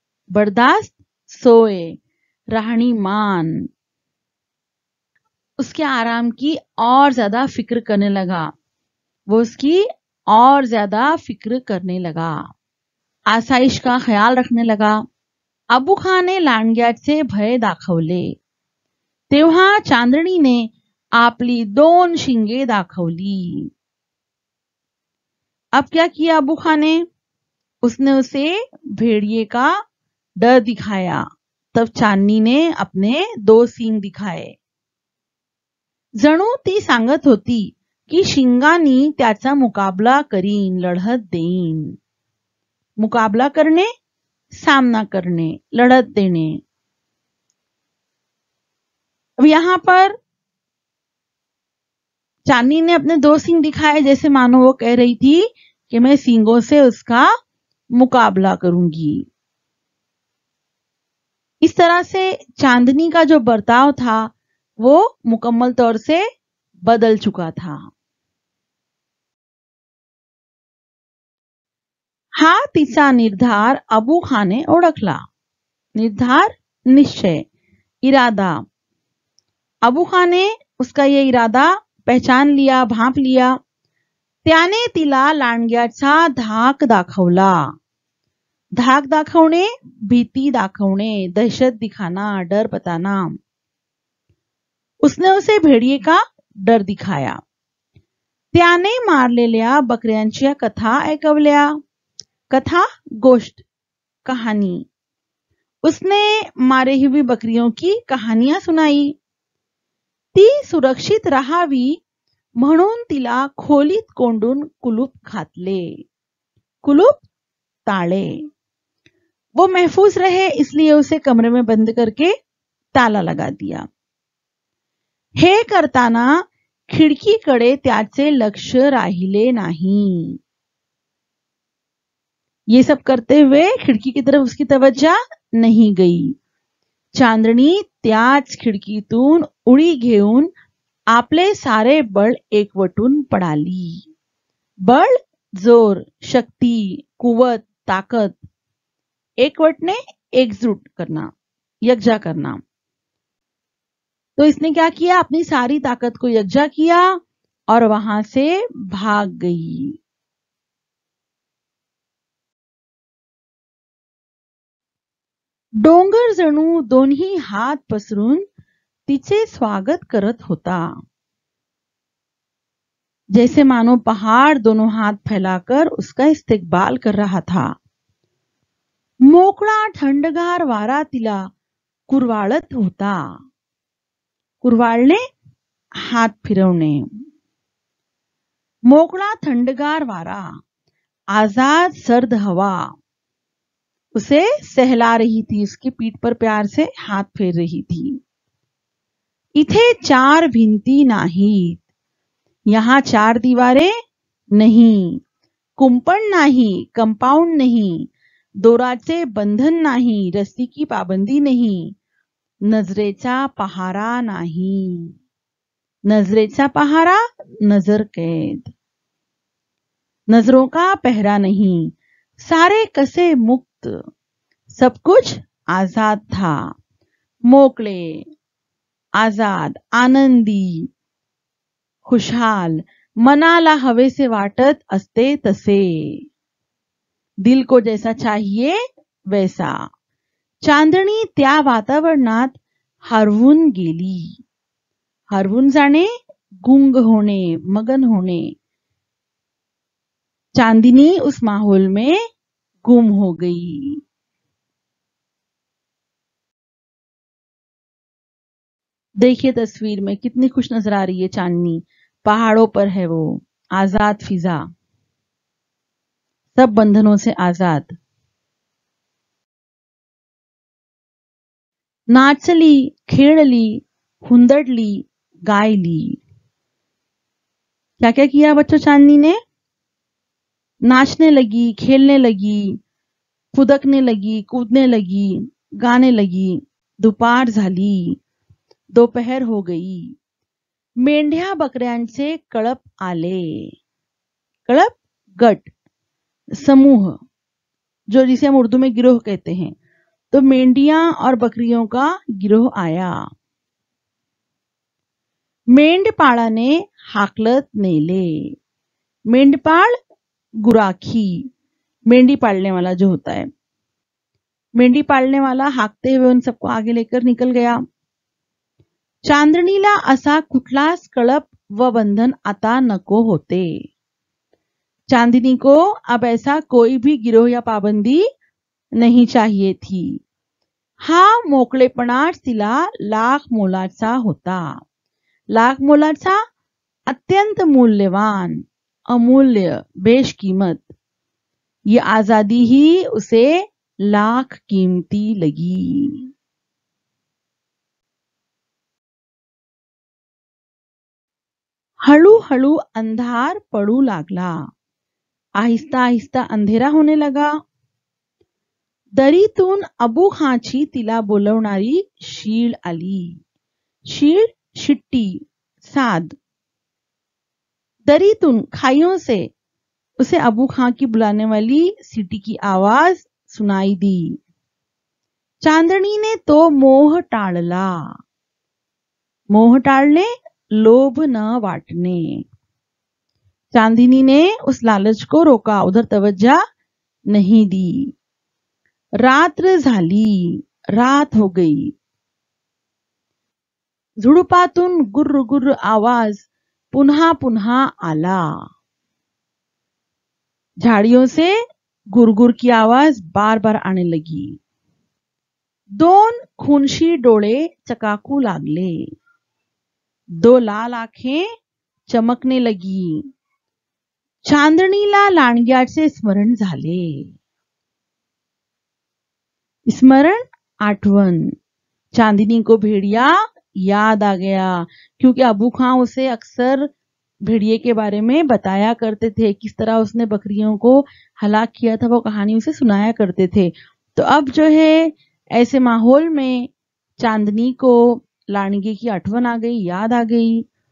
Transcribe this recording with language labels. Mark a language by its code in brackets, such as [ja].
[hi] बर्दाश्त सोए, राहणीमान, उसके आराम की और ज्यादा फिक्र करने लगा, वो उसकी और ज्यादा फिक्र करने लगा, आसाइश का ख्याल रखने लगा। [mr] अबू खां ने लांडग्याचे भय दाखवले, तेव्हा चांदणीने आपली 2 शिंगे दाखवली। [hi] अब क्या किया अबू खां ने? उसने उसे भेड़िए का डर दिखाया। तब चांदनी ने अपने 2 सींग दिखाए। [mr] जणू ती सांगत होती की शिंगानी त्याचा मुकाबला करीन, लढत देईन। [hi] मुकाबला करने, सामना करने, लड़त देने। अब यहां पर चांदनी ने अपने 2 सींग दिखाए, जैसे मानो वो कह रही थी कि मैं सींगों से उसका मुकाबला करूंगी। इस तरह से चांदनी का जो बर्ताव था वो मुकम्मल तौर से बदल चुका था। [mr] हा तिचा निर्धार अबू खां ने ओळखला। निर्धार, निश्चय, इरादा। [hi] अबू खां ने उसका ये इरादा पहचान लिया, भांप लिया। [mr] त्याने तिला लांडग्याचा धाक दाखवला। धाक दाखवणे, भीती दाखवणे, [hi] दहशत दिखाना, डर बताना। उसने उसे भेड़िए का डर दिखाया। [mr] त्याने मारलेल्या बकऱ्यांच्या कथा ऐकवल्या। कथा, गोष्ट, कहानी। [hi] उसने मारे हुई बकरियों की कहानियां सुनाई। [mr] ती सुरक्षित राहावी म्हणून तिला खोलीत कोंडून कुलूप घातले। कुलूप, ताले। [hi] वो महफूज रहे इसलिए उसे कमरे में बंद करके ताला लगा दिया। [mr] हे करताना खिडकीकडे त्याचे लक्ष राहिले नाही। [hi] ये सब करते हुए खिड़की की तरफ उसकी तवज्जा नहीं गई। [mr] चांदणी त्याच खिडकीतून उडी घेऊन आपले सारे बळ एकवटून पडाली. बळ, जोर, शक्ति, कुवत, ताकत. [hi] एकवटने, एकजुट करना, यकजा करना. तो इसने क्या किया, अपनी सारी ताकत को यकजा किया और वहां से भाग गई. [mr] डोंगर जणू दोन्ही हात पसरून तिचे स्वागत करत होता. [hi] जैसे मानो पहाड़ दोनों हाथ फैलाकर उसका इस्तकबाल कर रहा था. [mr] मोकळा थंडगार वारा तिला कुरवाळत होता. कुरवाळणे, हात फिरवणे. मोकळा थंडगार वारा, [hi] आजाद सर्द हवा उसे सहला रही थी, उसकी पीठ पर प्यार से हाथ फेर रही थी. [mr] इथे 4 भिंती नाहीत. [hi] यहाँ 4 दीवारें नहीं, [mr] कुंपण नाही, [hi] कंपाऊंड नहीं, [mr] दोराचे बंधन नाही, [hi] रस्सी की पाबंदी नहीं, [mr] नजरेचा पहारा नाही. नजरेचा पहारा, [hi] नजर कैद. नजरों का पहरा नहीं. [mr] सारे कसे मुक्त, [hi] सब कुछ आजाद था. [mr] मोकळे, आजाद, आनंदी, खुशहाल, मनाला हवेसे वाटत असते तसे. [hi] दिल को जैसा चाहिए वैसा. [mr] चांदणी त्या वातावरणात हरवून गेली. हरवून जाणे, गुंग होणे, मगन होणे. [hi] चांदनी उस माहौल में गुम हो गई. देखिए तस्वीर में कितनी खुश नजर आ रही है चांदनी. पहाड़ों पर है वो, आजाद फिजा, सब बंधनों से आजाद. नाचली, खेळली, हुंदडली, गायली. क्या क्या किया बच्चों चांदनी ने? नाचने लगी, खेलने लगी, फुदकने लगी, कूदने लगी, गाने लगी. [mr] दुपार झाली, [hi] दोपहर हो गई. [mr] मेंढ्या बकऱ्यांचे कळप आले. कळप, गट, समूह, [hi] जो जिसे हम उर्दू में गिरोह कहते हैं. तो मेंढियां और बकरियों का गिरोह आया. [mr] मेंढपाळाने हाकलत नेले. मेंढपाळ, गुराखी, [hi] मेंढी पालने वाला जो होता है. मेंढी पालने वाला हाकते हुए उन सबको आगे लेकर निकल गया. [mr] चांदणीला असा कुठलाच कळप व बंधन आता नको होते. [hi] चांदनी को अब ऐसा कोई भी गिरोह या पाबंदी नहीं चाहिए थी. [mr] हा मोकळेपणा तिला लाख मोलाचा होता. लाख मोलाचा, अत्यंत मूल्यवान, अमूल्य, बेशकीमत. [hi] ये आजादी ही उसे लाख कीमती लगी. [mr] हळूहळू अंधार पडू लागला. [hi] आहिस्ता आहिस्ता अंधेरा होने लगा. [mr] दरीतून अबू खांची तिला बोलवणारी शीळ आली. शीळ, शिट्टी, साद. [hi] दरीतून, खाइयों से उसे अबू खां की बुलाने वाली सीटी की आवाज सुनाई दी. [mr] चांदणीने तो मोह टाळला. मोह टाळणे, लोभ न वाटणे. [hi] चांदनी ने उस लालच को रोका, उधर तवज्जा नहीं दी. [mr] रात्र झाली, [hi] रात हो गई. [mr] झुडपातून गुर्र गुर्र आवाज पुन्हा पुन्हा आला. [hi] झाड़ियों से गुरगुर की आवाज बार बार आने लगी. [mr] 2 खुनशी डोळे चकाकू लागले. [hi] 2 लाल आंखें चमकने लगी. [mr] चांदणीला लांडग्याचे स्मरण झाले. स्मरण, आठवण. [hi] चांदनी को भेड़िया याद आ गया, क्योंकि अबू खां उसे अक्सर भेड़िए के बारे में बताया करते थे. किस तरह उसने बकरियों को हलाक किया था, वो कहानी उसे सुनाया करते थे. तो अब जो है ऐसे माहौल में चांदनी को लांडगे की आठवण आ गई, याद आ गई.